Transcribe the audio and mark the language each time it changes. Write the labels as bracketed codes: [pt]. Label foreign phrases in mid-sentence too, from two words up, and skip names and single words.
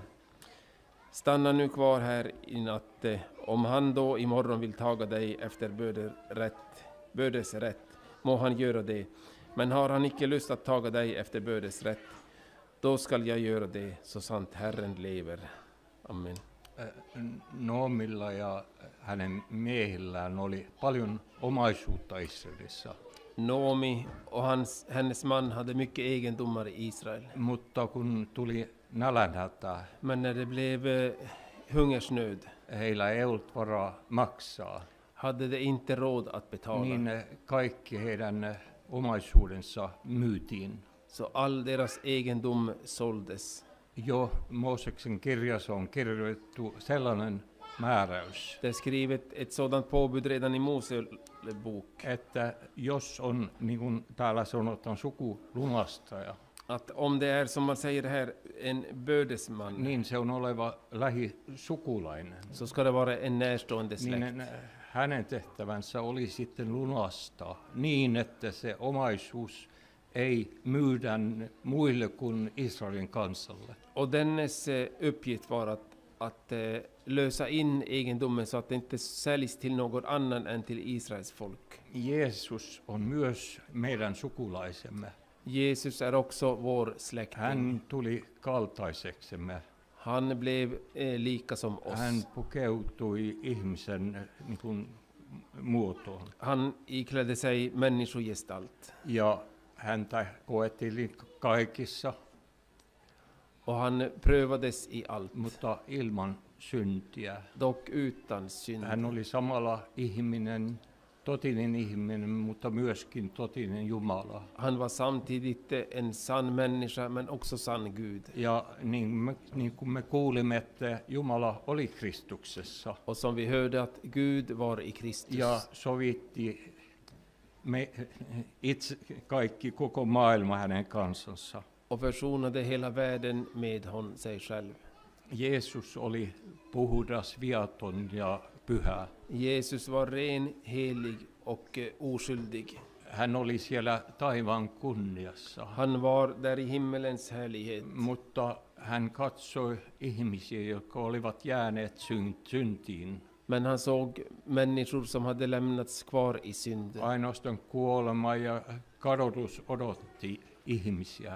[sv] Stanna nu kvar här i natt, om han då imorgon vill taga dig efter bödesrätt, må han göra det. Men har han icke lust att taga dig efter bödesrätt, då skall jag göra det, så sant Herren lever. Amen. [fi] Noomilla ja hänen miehillään oli paljon omaisuutta Israelissa. [sv] Noomi och hennes man hade mycket egendomar i Israel. [fi] Mutta kun tuli nälänhätä, [sv] Men när det blev hungersnöd [fi] heillä ei ollut varaa maksaa, [sv] hade de inte råd att betala. [fi] niin kaikki heidän omaisuudensa myytiin. [sv] Så all deras egendom såldes. [fi] Jo Mooseksen kirjassa on kirjoitettu sellainen määräys, [sv] Det är skrivet ett sådant påbud redan i Mose bok, [fi] että jos on, niin kuin täällä sanotaan, sukulunastaja, [sv] att om det är som man säger här en bödesman, [fi] niin se on oleva lähisukulainen. [sv] så ska det vara en närstående släkt. [fi] Niin hänen tehtävänsä oli sitten lunastaa niin, että se omaisuus ei myydä muille kuin Israelin kansalle. [sv] Och dennes uppgift var att lösa in egendomen så att det inte säljs till någon annan än till Israels folk. [fi] Jeesus on myös meidän sukulaisemme. [sv] Jesus är också vår släkting. [fi] Hän tuli kaltaiseksemme. [sv] Han blev lika som oss. [fi] Hän pukeutui ihmisen niin kuin muotoon. [sv] Han iklädde sig människogestalt. [fi] Ja häntä koettiin kaikissa, [sv] Och han prövades i allt, [fi] mutta ilman syntiä. [sv] dock utan synd. [fi] Hän oli samalla ihminen, totinen ihminen, mutta myöskin totinen Jumala. [sv] Han var samtidigt en sann människa, men också sann Gud. [fi] Ja niin kuin me kuulimme, että Jumala oli Kristuksessa [sv] Och som vi hörde att Gud var i Kristus. [fi] ja sovitti itse kaikki, koko maailma hänen kansansa. [sv] Och försonade hela världen med sig själv. [fi] Jeesus oli puhdas, viaton ja pyhä. [sv] Jesus var ren, helig och oskyldig. [fi] Hän oli siellä taivaan kunniassa, [sv] Han var där i himmelens härlighet. [fi] mutta hän katsoi ihmisiä, jotka olivat jääneet syntiin. [sv] Men han såg människor som hade lämnats kvar i synd. [fi] Ainoastaan kuolema ja kadotus odotti ihmisiä.